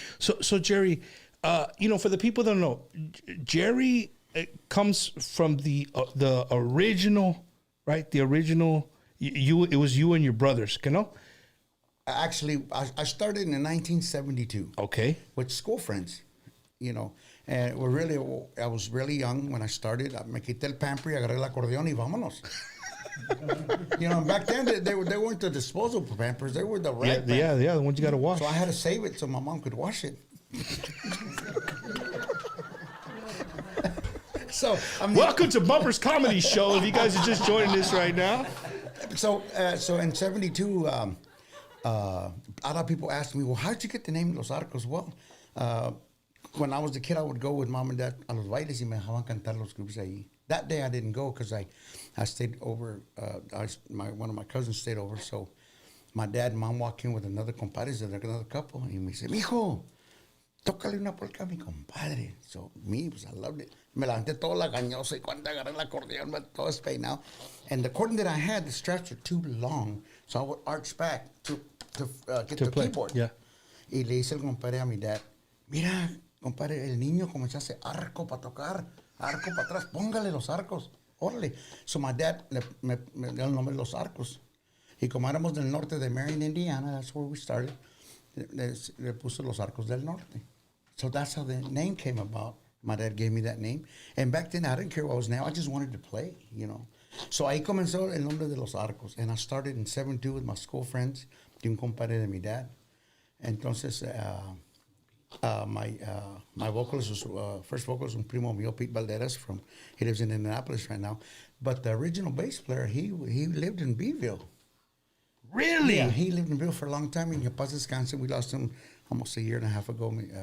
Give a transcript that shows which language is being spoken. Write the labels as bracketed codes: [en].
[en] So Jerry, you know, for the people that don't know, Jerry comes from the original, right? The original. It was you and your brothers, you know? Actually, I started in 1972. Okay. With school friends, you know. And I was really young when I started. [es] Me quité el pamper y agarré el acordeón y vámonos. [en] You know, back then they weren't the disposable pampers; they were the rag pampers. Yeah, the ones you got to wash. So I had to save it so my mom could wash it. So I mean, Welcome to Bumper's Comedy Show. If you guys are just joining us right now, so in '72, a lot of people asked me, "Well, how did you get the name Los Arcos?" Well, when I was a kid, I would go with mom and dad [es] a los bailes y me dejaban cantar los grupos ahí. [en] That day I didn't go because I stayed over. One of my cousins stayed over, so my dad and mom walked in with another compadre, another couple, and me said, [es] "Mijo, tócale una polka a mi compadre." [en] So me, I loved it. [es] Me levanté toda la gañosa y cuando agarré el acordeón, todo despeinado. [en] And the accordion that I had, the straps were too long, so I would arch back to get the keyboard. Yeah. [es] Y le dice el compadre a mi dad, "Mira, compadre, el niño comenzó a hacer arco para tocar. Arco para atrás, póngale los arcos, órale." [en] So my dad [es] me dio el nombre de Los Arcos. Y como éramos del norte de Marion, Indiana, [en] that's where we started, [es] le puso Los Arcos del Norte. [en] So that's how the name came about. My dad gave me that name. And back then, I didn't care what I was now. I just wanted to play, you know. So [es] ahí comenzó el nombre de Los Arcos. [en] And I started in 72 with my school friends, [es] y un compadre de mi dad. Entonces, [en] my vocalist was first vocalist, [es] un primo mío, [en] Pete Valderas, he lives in Indianapolis right now. But the original bass player, he lived in Beeville. really? Yeah, he lived in Beeville for a long time. In Paz Wisconsin, we lost him almost a year and a half ago.